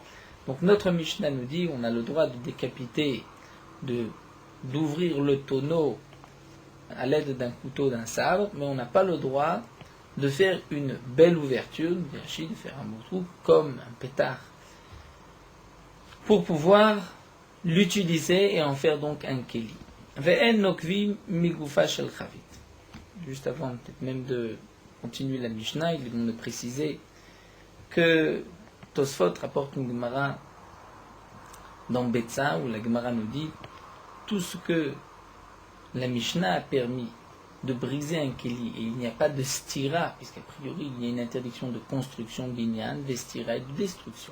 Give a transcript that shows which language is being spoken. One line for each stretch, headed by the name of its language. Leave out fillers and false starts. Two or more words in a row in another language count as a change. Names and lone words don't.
French: Donc notre Mishnah nous dit on a le droit de décapiter, d'ouvrir le tonneau à l'aide d'un couteau, d'un sabre, mais on n'a pas le droit de faire une belle ouverture, de faire un beau trou comme un pétard, pour pouvoir l'utiliser et en faire donc un keli.
Hebrew: ואין נוקבים מגופה של חבית.
French: Juste avant peut-être même de continuer la Mishnah, il est bon de préciser que Tosfot rapporte une Gemara dans Betsa, où la Gemara nous dit tout ce que la Mishnah a permis de briser un keli, et il n'y a pas de stira, puisqu'a priori il y a une interdiction de construction binyan, vestira et de destruction.